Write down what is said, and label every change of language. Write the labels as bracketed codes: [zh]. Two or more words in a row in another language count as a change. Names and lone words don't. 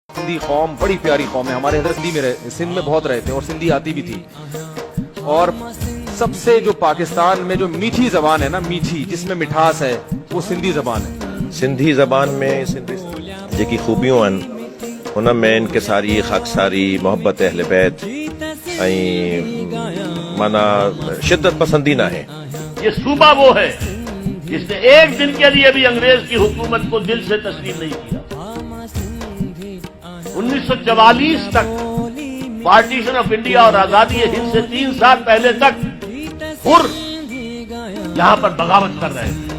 [ur] سندھی قوم بڑی پیاری قوم ہے. ہمارے حضرت سندھی میں سندھ میں بہت رہتے اور سندھی آتی بھی تھی. اور سب سے جو پاکستان میں جو میٹھی زبان ہے نا, میٹھی جس میں مٹھاس ہے, وہ سندھی زبان ہے. سندھی زبان میں [sd] जेकी खूबियूं आहिनि हुन में इनकिसारी, ख़ाकसारी, मोहब्बत अहल बैत ऐं माना शिद्दत पसंदी न है. [ur] یہ صوبہ وہ ہے جس نے ایک دن کے لیے بھی انگریز کی حکومت کو دل سے تسلیم نہیں کیا. 1944 تک [en] partition of India [ur] اور آزادیِ ہند سے 3 سال پہلے تک حر یہاں پر بغاوت کر رہے تھے.